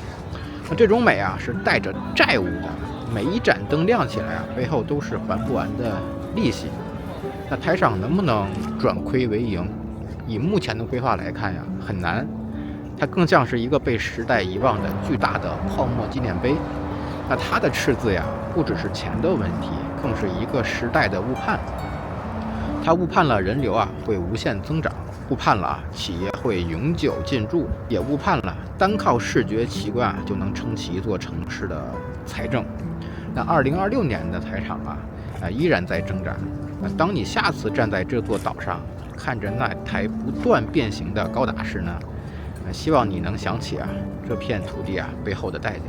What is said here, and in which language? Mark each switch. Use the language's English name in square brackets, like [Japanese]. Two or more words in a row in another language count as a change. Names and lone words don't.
[Chinese] 那這種美是帶着債務的，每一盞燈亮起來背後都是還不完的利息。那台场能不能轉虧為盈？以目前的規劃來看很難。它更像是一個被時代遺忘的巨大的泡沫紀念碑。那它的赤字不只是錢的問題，更是一個時代的誤判。它誤判了人流會無限增長，誤判了企業會永久進駐，也誤判了單靠視覺奇觀就能撐起一座城市的財政。那2026年的台场依然在掙扎。那當你下次站在這座島上，看着那台不斷變形的高達時呢，希望你能想起這片土地背後的代價。